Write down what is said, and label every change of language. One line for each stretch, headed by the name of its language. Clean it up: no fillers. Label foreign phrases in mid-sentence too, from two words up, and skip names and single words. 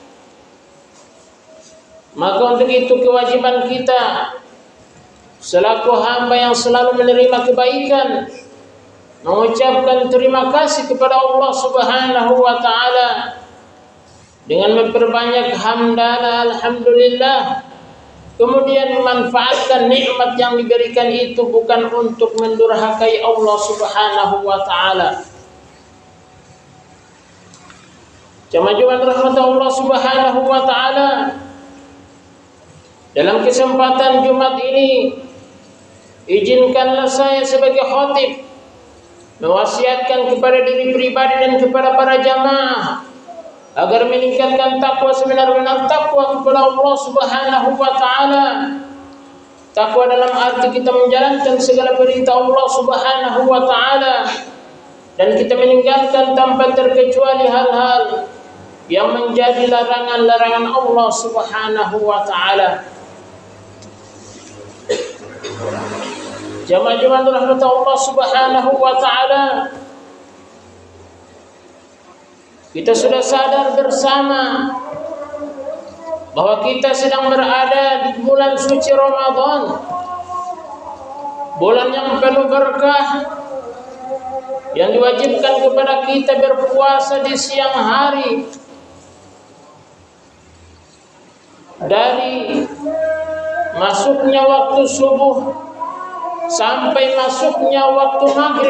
Indonesian: Maka untuk itu kewajiban kita selaku hamba yang selalu menerima kebaikan, mengucapkan terima kasih kepada Allah
Arabic: سبحانه وتعالى
Indonesian: dengan memperbanyak hamdalah alhamdulillah, kemudian memanfaatkan nikmat yang diberikan itu bukan untuk mendurhakai Allah
Arabic: سبحانه وتعالى.
Indonesian: Jemaah rahmat Allah
Arabic: سبحانه وتعالى,
Indonesian: dalam kesempatan Jumat ini izinkanlah saya sebagai khatib mewasiatkan kepada diri pribadi dan kepada para jamaah agar meningkatkan takwa sebenar-benar takwa kepada Allah
Arabic: سبحانه وتعالى.
Indonesian: Takwa dalam arti kita menjalankan segala perintah Allah
Arabic: سبحانه وتعالى
Indonesian: dan kita meninggalkan tanpa terkecuali hal-hal yang menjadi larangan-larangan Allah
Arabic: سبحانه وتعالى.
Indonesian: Jamaah rahmat Allah
Arabic: سبحانه وتعالى,
Indonesian: kita sudah sadar bersama bahwa kita sedang berada di bulan suci Ramadan, bulan yang penuh berkah, yang diwajibkan kepada kita berpuasa di siang hari dari masuknya waktu subuh sampai masuknya waktu maghrib.